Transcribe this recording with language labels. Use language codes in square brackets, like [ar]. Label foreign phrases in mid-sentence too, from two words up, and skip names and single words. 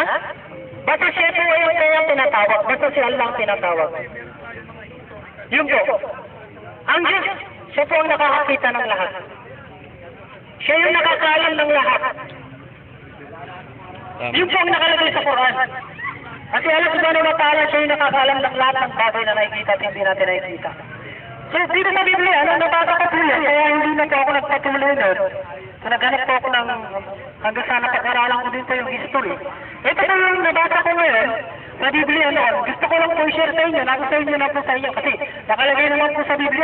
[tl] Basta siya po ay kayang tinatawag. Basta si Allah ang tinatawag. Yun po. Ang Diyos, siya po ang nakakakita ng lahat. Siya yung nakakaalam ng lahat. Yun po ang nakalagay sa Quran. Kasi Allah [ar] سبحانه وتعالى, [tl] siya yung nakakaalam ng lahat ng bagay na nakikita at hindi natin nakikita. So, dito sa Biblia, nabasa ko po yan, kaya hindi na po ako nagpatuloy doon. So, naghanap po ako ng, hanggang sa napag-aralan ko din po yung history. Ito po yung nabasa ko ngayon, sa Biblia noon. Gusto ko lang po i-share sa inyo, nasa sa inyo na po sa inyo, kasi nakalagay naman po sa Biblia.